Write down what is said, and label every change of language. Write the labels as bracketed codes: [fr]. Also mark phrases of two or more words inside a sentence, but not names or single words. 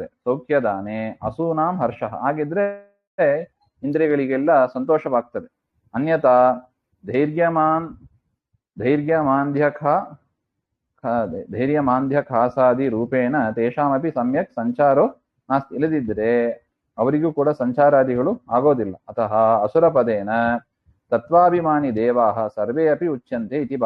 [sa] ಸೌಖ್ಯದಾನೆ ಅಸೂನಾಂ ಹರ್ಷಃ, [kn] ಹಾಗಿದ್ರೆ ಇಂದ್ರಿಯಗಳಿಗೆಲ್ಲ ಸಂತೋಷವಾಗ್ತದೆ. [sa] ಅನ್ಯತಾ ಧೈರ್ಯಮಾಂದ್ಯಖಾಸಾದಿ ರೂಪೇಣ ತೇಷಾಮಪಿ ಸಮ್ಯಕ್ ಸಂಚಾರೋ ನಾಸ್ತಿ. [kn] ಇಲ್ಲದಿದ್ದರೆ ಅವರಿಗೂ ಕೂಡ ಸಂಚಾರಾದಿಗಳು ಆಗೋದಿಲ್ಲ. [sa] ಅತಃ ಅಸುರಪದೇನ ತತ್ವಾಭಿಮಾನಿ ದೇವಾಹ ಸರ್ವೇ ಅಪಿ ಉಚ್ಯಂತೆ ಇತಿ ಭಾವ.